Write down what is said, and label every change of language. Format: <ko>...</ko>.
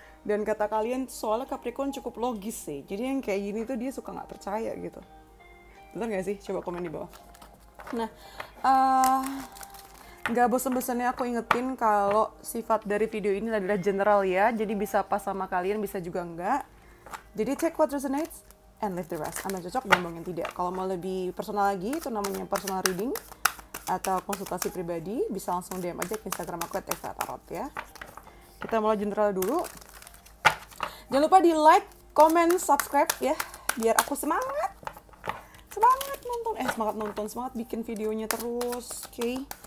<id>Dan kata kalian soalnya Capricorn cukup logis sih. Jadi yang kayak gini tuh dia suka nggak percaya gitu. Bener nggak sih? Coba komen di bawah. Nah, eh nggak bosan-bosannya aku ingetin kalau sifat dari video ini adalah general ya, jadi bisa pas sama kalian, bisa juga enggak. Jadi</id> <en>check what resonates and leave the rest.</en> <id>Anda cocok, buang yang tidak. Kalau mau lebih personal lagi, itu namanya personal reading atau konsultasi pribadi, bisa langsung DM aja ke Instagram aku @tarot ya. Kita mulai general dulu. Jangan lupa di like, comment, subscribe ya, biar aku semangat nonton, semangat nonton, semangat bikin videonya terus, oke?</id>